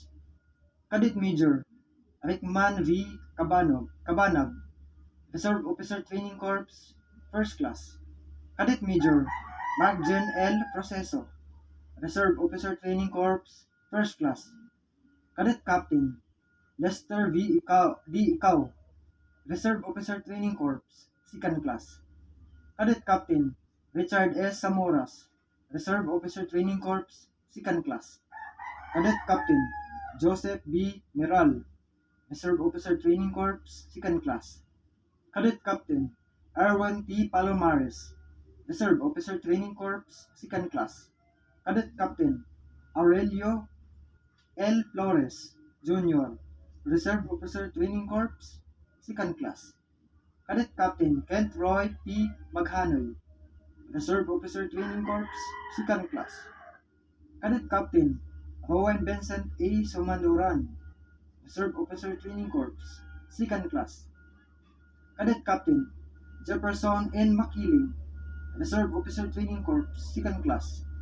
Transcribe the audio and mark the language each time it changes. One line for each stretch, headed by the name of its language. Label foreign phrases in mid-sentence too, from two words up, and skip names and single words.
English: Cadet Major Rickman V. Cabanag, Reserve Officer Training Corps, First Class. Cadet Major Mark Jen L. Proceso, Reserve Officer Training Corps, First Class. Cadet Captain Lester V. Ikaw, Reserve Officer Training Corps, Second Class. Cadet Captain Richard S. Samoras, Reserve Officer Training Corps, Second Class. Cadet Captain Joseph B. Meral, Reserve Officer Training Corps, Second Class. Cadet Captain Erwin T. Palomares, Reserve Officer Training Corps, Second Class. Cadet Captain Aurelio L. Flores, Jr., Reserve Officer Training Corps, Second Class. Cadet Captain Kent Roy P. Maghanoy, Reserve Officer Training Corps, Second Class. Cadet Captain Owen Vincent A. Somanduran, Reserve Officer Training Corps, Second Class. Cadet Captain Jefferson N. Makiling, Reserve Officer Training Corps, Second Class.